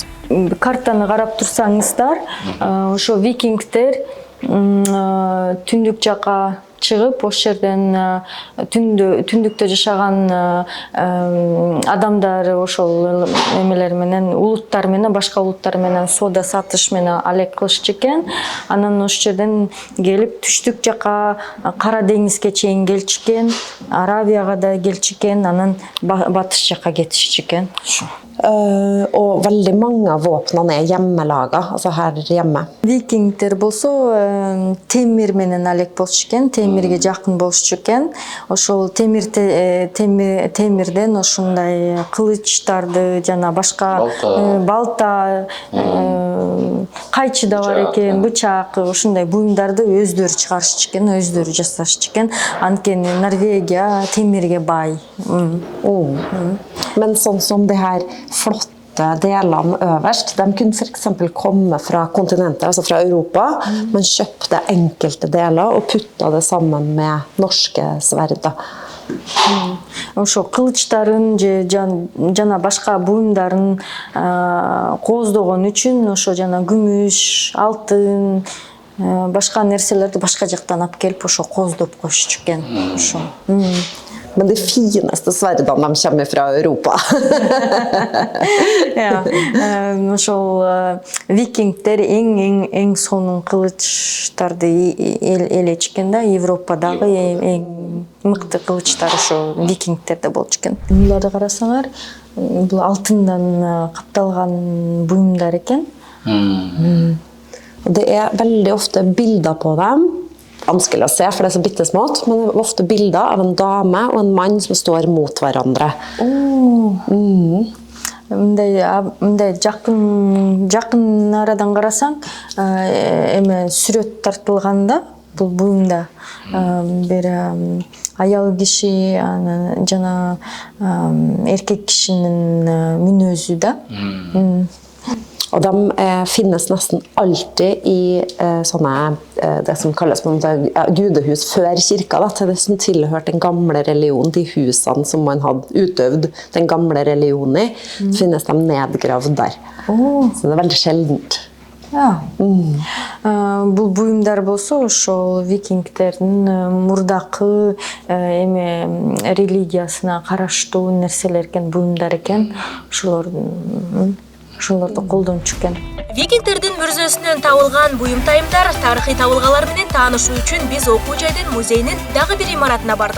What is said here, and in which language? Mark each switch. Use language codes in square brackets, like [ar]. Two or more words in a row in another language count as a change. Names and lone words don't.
[ky] Картаны карап турсаңыздар, ошо викингдер түндүк жака чыгып, ошол жерден түндүктө жашаган адамдар ошол эмелер менен, улуттар менен, башка улуттар менен соода сатыш менен алек кылышчу экен. Анан ошол жерден келип түштүк жака Кара деңизге чейин келчү экен, Аравияга да келчү экен, анан батыш жака кетишчү экен. [no] Og veldig mange av våpnene hjemmelaga, altså her hjemme. [ky] Викингдер болсо темир менен алек болчу экен, темирге жакын болчу экен. Ошол темирден ошондой кылычтарды жана башка балта, кайчы да бар экен, бычак, ошондой буюмдарды өздөрү чыгарышчу экен, өздөрү жасашчу экен. Анткени Норвегия темирге бай. [no] Men sånn som de her flotte delene øverst, de kunne for eksempel komme fra kontinentet, altså fra Europa. Man kjøpte enkelte deler og putta det sammen med norske sverder. [ky] Ошо кылычтарын же жана башка буюмдарын кооздогон үчүн ошо жана күмүш, алтын, башка нерселерди башка жактан алып келип ошо кооздоп коюшчу экен. Ошо. [no] Men de fineste sverdene de kommer fra Europa. Ja, [ky] ошол викингдер эң сонун кылычтарды элечү экен да, Европадагы эң мыкты кылычтар ошо викингдерде болчу экен. Буларды карасаңар, бул алтындан капталган буюмдар экен. [no] Det veldig ofte bilder på dem. Vanskelig å se, for det så bittesmått, men det er ofte bilder av en dame og en mann som står mot hverandre. [ky] Мындай жакын арадан карасаң, эме сүрөт тартылганда бул буюмда бир аял киши жана эркек кишинин мүнөзү да. [no] Og de finnes nesten alltid i sånne, det som kalles gudehus før kirka, da, til det som tilhørte den gamle religion, de husene som man hadde utøvd den gamle religionen i, finnes de nedgravd der. Så det er veldig sjeldent. Ja. [ky] Бул буюмдар болсо ошол викингдердин мурдакы эме религиясына караштуу нерселер экен, буюмдар экен. Ошолорду колдончу экен. Викингдердин мүрзөсүнөн табылган буюм тайымдар, тарыхый табылгалар менен таанышуу үчүн биз окуу жайдын музейинин дагы бир имаратына бардык.